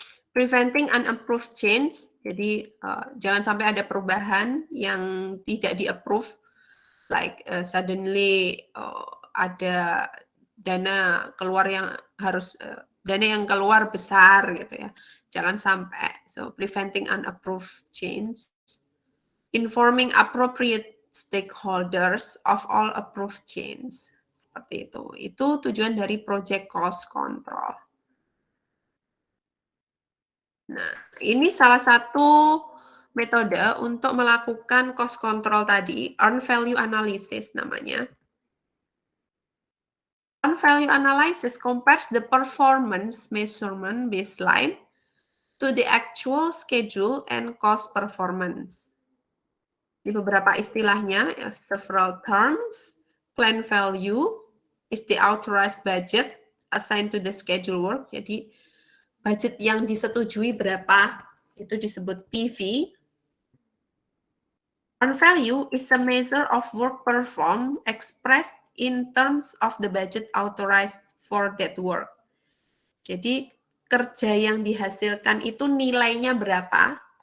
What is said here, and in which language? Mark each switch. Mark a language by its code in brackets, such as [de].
[en] Preventing unapproved change, [id] jadi jangan sampai ada perubahan yang tidak di-approve, [en] like suddenly [id] ada dana keluar yang harus, dana yang keluar besar gitu ya, jangan sampai. [en] So, preventing unapproved change. Informing appropriate stakeholders of all approved change. [id] Seperti itu. Itu tujuan dari project cost control. Nah, ini salah satu metode untuk melakukan cost control tadi, earn value analysis namanya. [en] Earn value analysis compares the performance measurement baseline to the actual schedule and cost performance. [id] Di beberapa istilahnya, [en] several terms, plan value is the authorized budget assigned to the schedule work. [id] Jadi, budget yang disetujui berapa, itu disebut PV. [en] Earn value is a measure of work performed expressed in terms of the budget authorized for that work. [id] Jadi, kerja yang dihasilkan itu nilainya berapa?